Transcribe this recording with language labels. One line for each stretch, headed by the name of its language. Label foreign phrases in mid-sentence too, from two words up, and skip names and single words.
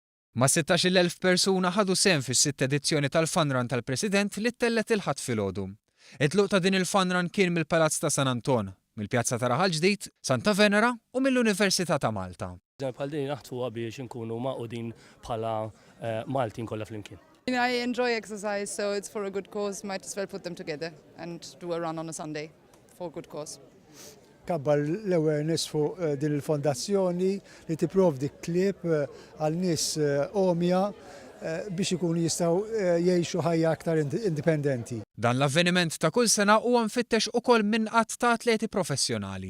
Maltese: Ma 16,000 persuna ħadu sehem fis-sitt edizzjoni tal-Fun Run tal-President li tellet il-ħadd filgħodu. It-tluq ta' din il-Fun Run kien mill-Palazz ta' San Anton, mill-Pjazza ta' Raħal Ġdid, Santa Venera u mill-Università ta' Malta. Bħal din naħtuha biex inkunu maqudin bħala Maltin kollha flimkien.
English: I enjoy exercise, so it's for a good cause. Might as well put them together and do a run on a Sunday for a good cause.
Maltese: Kabbar l-awareness fuq din il-fondazzjoni li tipprovdi klieb għal nies omja biex ikunu jistgħu jgħixu ħajja aktar indipendenti. Dan l-avveniment ta' kull sena huwa mfittex ukoll minn qatt ta' atleti professjonali.